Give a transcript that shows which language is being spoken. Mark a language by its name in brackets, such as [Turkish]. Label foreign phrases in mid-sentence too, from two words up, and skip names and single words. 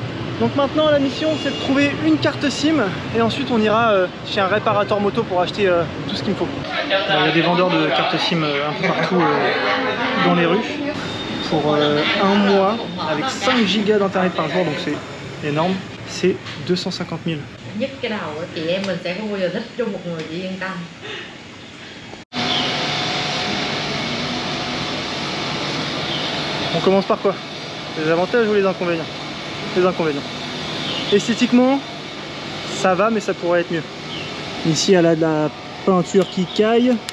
[French] Donc maintenant, la mission, c'est de trouver une carte SIM et ensuite on ira chez un réparateur moto pour acheter tout ce qu'il me faut. Il y a des vendeurs de cartes SIM un peu partout dans les rues pour un mois avec 5 gigas d'internet par jour, donc c'est énorme. C'est 250 000. [Vietnamese] Nhức cái đầu á, chị em mình sẽ không bao giờ thích chung một người, chị yên tâm. [French] On commence par quoi? Les avantages ou les inconvénients? Les inconvénients. Esthétiquement, ça va, mais ça pourrait être mieux. Ici, elle a de la peinture qui caille.